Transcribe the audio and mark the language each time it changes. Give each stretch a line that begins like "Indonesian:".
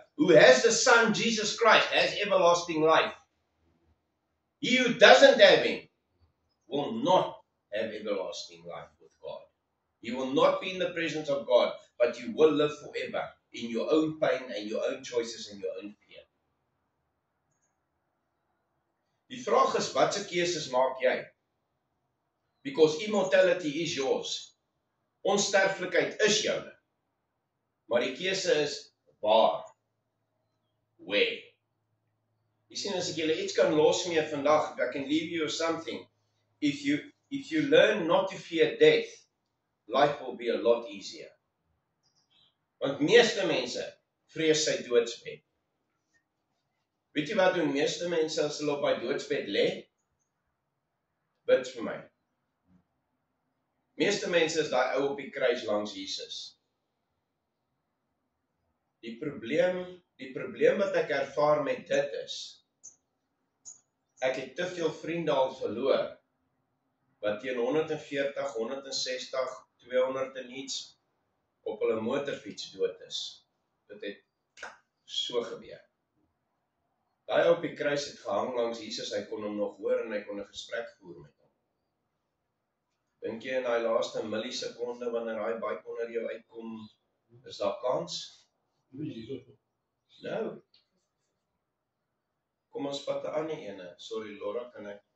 English: Who has the Son, Jesus Christ, has everlasting life. He who doesn't have him will not have everlasting life with God. You will not be in the presence of God, but you will live forever in your own pain and your own choices and your own fear.
Afrikaans: Die vraag is, wat se keuses maak jy?
English: Because immortality is yours.
Afrikaans: Onsterflikheid is joune. Maar die keuse is, waar?
English: Where?
Afrikaans: Jy sien, as ek julle iets kan losmee vandag,
English: I can leave you with something. If you learn not to fear death, life will be a lot easier.
Afrikaans: Want meeste mense vrees sy doodsbed. Weet jy wat doen meeste mense as hulle op die doodsbed lê? Bid vir my. Meeste mense is daai ou op die kruis langs Jesus. Die probleem wat ek ervaar met dit is, ek het te veel vriende al verloor, wat teen 140, 160, 200 en iets op hulle motorfiets dood is. Dit het so gebeur. Daai op die kruis het gehang langs Jesus, hy kon hom nog hoor en hy kon 'n gesprek voer met hom. Dink jy in daai laaste millisekonde wanneer daai bike onder jou uitkom, is daar kans? Nou. Kom ons vat 'n ander ene. Sorry Laura, kan ek